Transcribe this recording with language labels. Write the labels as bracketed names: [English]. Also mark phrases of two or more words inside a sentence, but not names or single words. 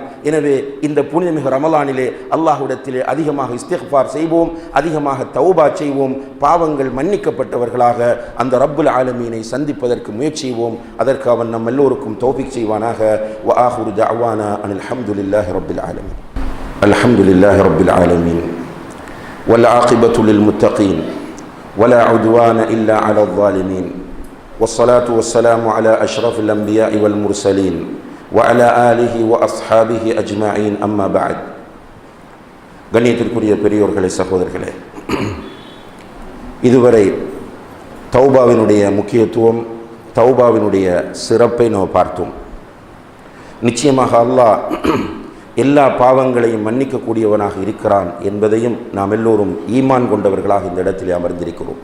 [Tamil] எனவே இந்த புனிதமிகு ரமலானிலே அல்லாஹ்விடத்திலே அதிகமாக இஸ்திக்ஃபார் செய்வோம், அதிகமாக தௌபா செய்வோம். பாவங்கள் மன்னிக்கப்பட்டவர்களாக அந்த [Arabic] رب العالمين [Tamil] சந்திப்பதற்கு முயற்சி செய்வோம். அதற்கு அவன் நம் எல்லோருக்கும் தௌஃபீக் செய்வானாக. [Arabic] وآخر دعوانا أن الحمد لله رب العالمين. الحمد لله رب العالمين والعاقبة للمتقين ولا عدوان إلا على الظالمين والصلاة والسلام على أشرف الأنبياء والمرسلين وعلى آله وأصحابه أجمعين أما بعد. [Tamil] கண்ணியத்திற்குரிய பெரியோர்களே, சகோதரர்களே, இதுவரை தௌபாவினுடைய முக்கியத்துவம், தௌபாவினுடைய சிறப்பை நாம் பார்த்தோம். நிச்சயமாக அல்லாஹ் எல்லா பாவங்களையும் மன்னிக்கக்கூடியவனாக இருக்கிறான் என்பதையும் நாம் எல்லோரும் ஈமான் கொண்டவர்களாக இந்த இடத்திலே அமர்ந்திருக்கிறோம்.